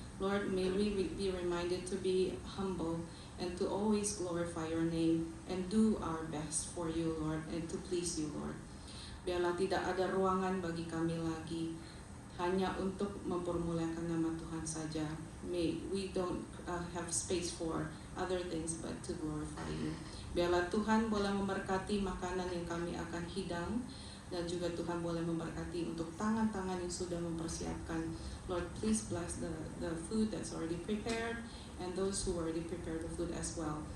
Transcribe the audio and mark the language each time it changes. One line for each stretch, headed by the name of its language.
English: Lord, may we be reminded to be humble and to always glorify your name and do our best for you, Lord, and to please you, Lord.
Malay: Biarlah tidak ada ruangan bagi kami lagi hanya untuk mempermuliakan nama Tuhan saja.
English: May we don't have space for other things but to glorify you.
Malay: Biarlah Tuhan boleh memberkati makanan yang kami akan hidang, dan juga Tuhan boleh memberkati untuk tangan-tangan yang sudah mempersiapkan.
English: Lord, please bless the food that's already prepared and those who already prepared the food as well.